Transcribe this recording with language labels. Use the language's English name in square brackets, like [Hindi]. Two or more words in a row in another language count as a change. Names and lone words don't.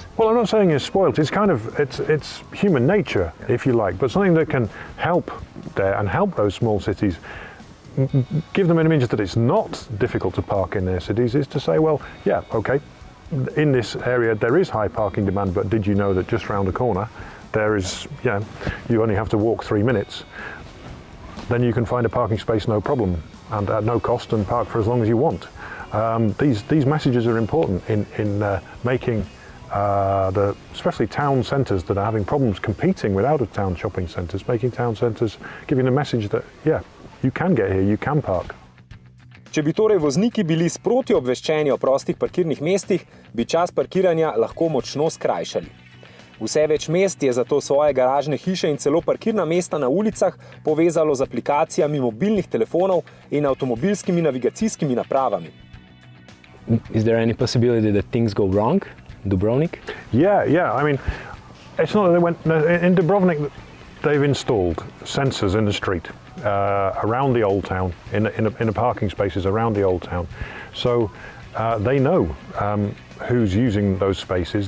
[English] Well, I'm not saying you're spoiled. It's it's human nature, if you like, but something that can help there and help those small cities give them an image that it's not difficult to park in their cities is to say, well, yeah, okay, in this area there is high parking demand, but did you know that just round the corner there is, you only have to walk 3 minutes, then you can find a parking space no problem and at no cost and park for as long as you want. These messages are important in making especially town centres that are having problems competing with out-of-town shopping centres, making town centres giving the message that, yeah, you can get here, you can park. [Slovenian] Če bi torej vozniki bili sproti obveščeni o prostih parkirnih mestih, bi čas parkiranja lahko močno skrajšali. Vse več mest je zato svoje garažne hiše in celo parkirna mesta na ulicah povezalo z aplikacijami mobilnih telefonov in avtomobilskimi navigacijskimi napravami. [English] Is there any possibility that things go wrong, Dubrovnik? Yeah. I mean, it's not that they went in Dubrovnik. They've installed sensors in the street around the old town, in the parking spaces around the old town. So they know who's using those spaces.